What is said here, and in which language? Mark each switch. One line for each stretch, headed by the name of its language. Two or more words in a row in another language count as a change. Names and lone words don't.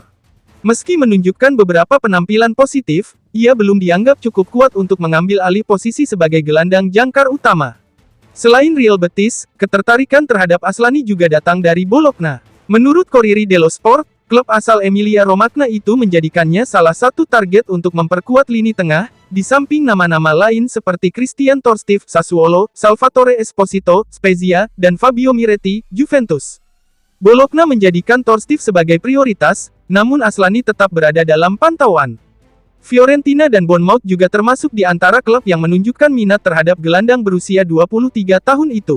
Indonesian: Meski menunjukkan beberapa penampilan positif, ia belum dianggap cukup kuat untuk mengambil alih posisi sebagai gelandang jangkar utama. Selain Real Betis, ketertarikan terhadap Aslani juga datang dari Bologna. Menurut Corriere dello Sport, klub asal Emilia-Romagna itu menjadikannya salah satu target untuk memperkuat lini tengah, di samping nama-nama lain seperti Christian Torstiff, Sassuolo, Salvatore Esposito, Spezia, dan Fabio Miretti, Juventus. Bologna menjadikan Torstiff sebagai prioritas, namun Aslani tetap berada dalam pantauan. Fiorentina dan Bournemouth juga termasuk di antara klub yang menunjukkan minat terhadap gelandang berusia 23 tahun itu.